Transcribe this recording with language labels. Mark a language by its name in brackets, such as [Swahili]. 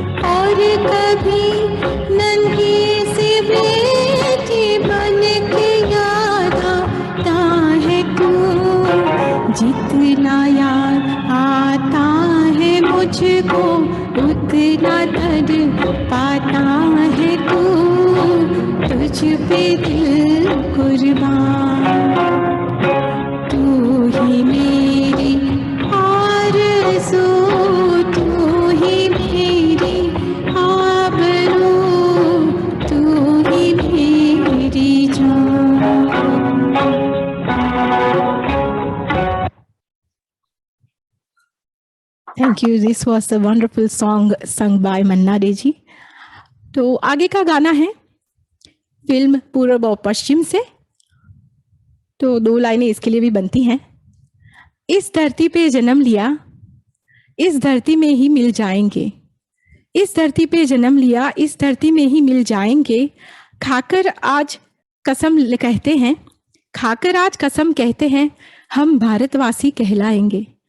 [Hindi] और कभी नन्ही सी बेटी बन के याद आता है तू. जितना याद आता है मुझको उतना दर्द पाता है तू. तुझ पे दिल कुर्बान, तू ही मेरी आरज़ू, तू ही मेरी आबरू, तू ही मेरी जान. [English] Thank you. This was a wonderful song sung by Manna Deji. [Hindi] तो आगे का गाना है फिल्म पूर्व और पश्चिम से, तो 2 लाइनें इसके लिए भी बनती हैं। इस धरती पे जन्म लिया, इस धरती में ही मिल जाएंगे, इस धरती पे जन्म लिया, इस धरती में ही मिल जाएंगे, खाकर आज कसम कहते हैं, खाकर आज कसम कहते हैं, हम भारतवासी कहलाएंगे।